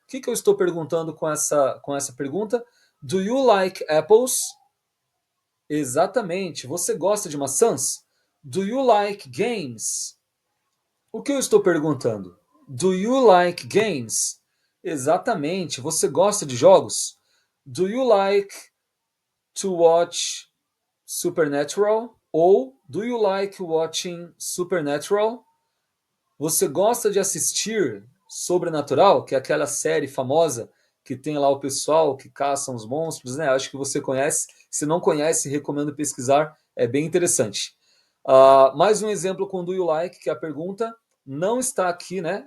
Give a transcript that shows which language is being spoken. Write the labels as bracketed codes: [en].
[pt] O que eu estou perguntando com essa pergunta? [en] Do you like apples? Exatamente. [pt] Você gosta de maçãs? [en] Do you like games? [pt] O que eu estou perguntando? [en] Do you like games? Exatamente. [pt] Você gosta de jogos? [en] Do you like to watch Supernatural? Ou do you like watching Supernatural? [pt] Você gosta de assistir Sobrenatural, que é aquela série famosa que tem lá o pessoal que caçam os monstros, né? Acho que você conhece. Se não conhece, recomendo pesquisar. É bem interessante. Mais um exemplo com do you like, que é a pergunta não está aqui, né?